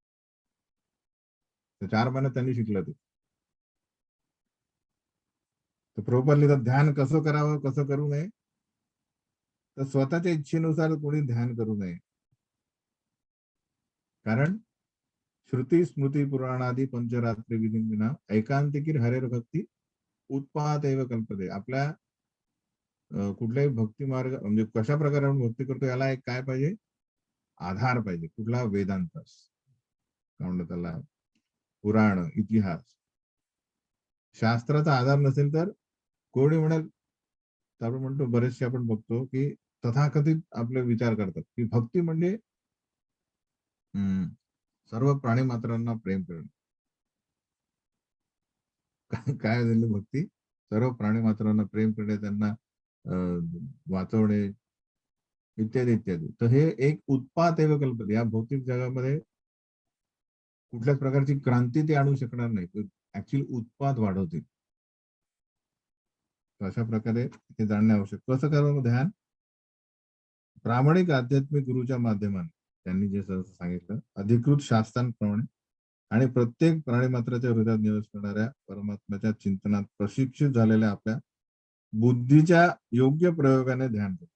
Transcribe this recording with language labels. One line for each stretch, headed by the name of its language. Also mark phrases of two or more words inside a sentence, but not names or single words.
Marathi: 4 महिन्यात त्यांनी शिकलं ते. तर प्रॉपरली तर ध्यान कसं करावं, कसं करू नये, तर स्वतःच्या इच्छेनुसार कोणी ध्यान करू नये.
Sanskrit: कारण श्रुती स्मृती पुराणादी पंचरात्री विधिंना एकांतिकीर हरेर भक्ती उत्पात एव कल्पते.
Marathi: आपल्या कुठल्याही भक्ती मार्ग म्हणजे कशा प्रकारे आपण भक्ती करतो याला एक काय पाहिजे, आधार पाहिजे. कुठला, वेदांत, काय म्हणतात त्याला, पुराण, इतिहास. शास्त्राचा आधार नसेल तर कोणी म्हणेल, आपण म्हणतो बरेचसे आपण बघतो की तथाकथित आपले विचार करतात की भक्ती म्हणजे सर्व प्राणी मात्रांना प्रेम करणे. काय झालं भक्ती, सर्व प्राणी मात्रांना प्रेम करणे, त्यांना वाचवणे, इत्यादी इत्यादी. तर हे एक
Sanskrit: उत्पात एव कल्पते.
Marathi: या भौतिक जगामध्ये कुठल्याच प्रकारची क्रांती ते आणू शकणार नाही, ऍक्च्युअली उत्पात वाढवतील. अशा प्रकारे हे जाणणे आवश्यक. कसं करावं ध्यान, प्रामाणिक आध्यात्मिक गुरुच्या माध्यमाने त्यांनी जे सांगितलं, अधिकृत शास्त्रांप्रमाणे आणि प्रत्येक प्राणीमात्राच्या हृदयात निवास करणाऱ्या परमात्म्याच्या चिंतनात प्रशिक्षित झालेल्या आपल्या बुद्धीच्या योग्य प्रयोगाने ध्यान करतो.